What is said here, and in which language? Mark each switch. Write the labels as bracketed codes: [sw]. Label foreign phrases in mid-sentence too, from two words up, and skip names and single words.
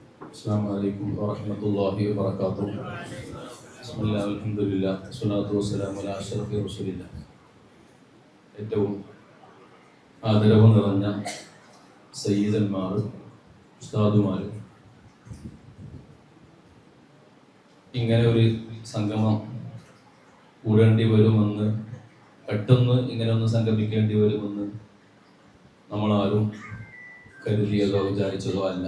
[ar] السلام عليكم ورحمة الله وبركاته. بسم الله والحمد لله والصلاة والسلام على أشرف رسول الله. [ml] ഏറ്റവും ആദരവ് നിറഞ്ഞ സയ്യിദന്മാർ, ഉസ്താദുമാർ, ഇങ്ങനെ ഒരു സംഗമം കൂടേണ്ടി വരുമെന്ന്, പെട്ടെന്ന് ഇങ്ങനെ ഒന്ന് സംഗമിക്കേണ്ടി വരുമെന്ന് നമ്മളാരും കരുതിയതോ വിചാരിച്ചതോ അല്ല.